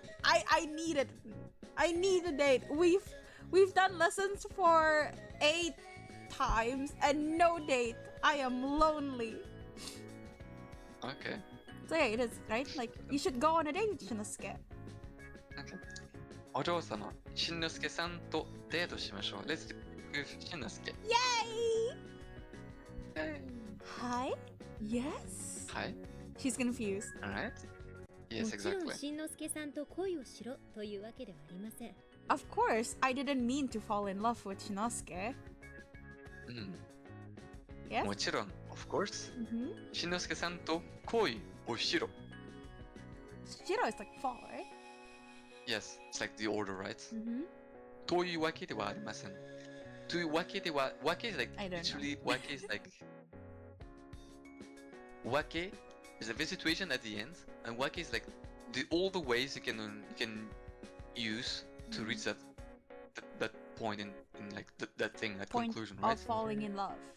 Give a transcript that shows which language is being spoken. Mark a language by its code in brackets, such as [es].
[en] I need it. I need a date. We've done lessons for 8 times and no date. I am lonely. Okay. So yeah, it is, right? Like, you should go on a date with Shinosuke. Okay. [ja] お嬢様、しんのすけさんとデートしましょう。 [en] Let's do with しんのすけ。 Yay! Hi? Yes? Hi. She's confused. Alright. Yes, [ja] もちろん [en] exactly. [ja] しんのすけさんと恋をしろというわけではありません。 [en] Of course, I didn't mean to fall in love with Shinosuke. Yes? [ja] もちろん、お [en] of course. Mm-hmm. [ja] Shinosuke-san to koi or shiro. [en] Shiro is like fall, right? Yes, it's like the order, right? Mm-hmm. [ja] というわけではありません。というわけでは、わけ [en] is like, I don't know. literally, わけ is like, わけ is a bit situation at the end, and わけ is like all the ways you can use to reach that point in like that thing, that Point conclusion, of right? falling in love.